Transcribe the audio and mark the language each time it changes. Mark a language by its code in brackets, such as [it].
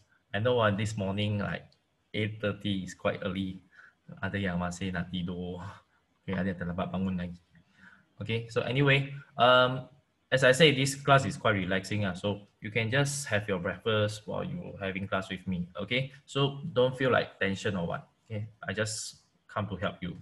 [en] I know this morning like 8:30 is quite early. [ms] Ada yang masih nak tidur. Okay, ada yang terlambat bangun lagi. [en] Okay, so anyway, as I say, this class is quite relaxing. So you can just have your breakfast while you're having class with me. Okay, so don't feel like tension or what. Okay, I just come to help you.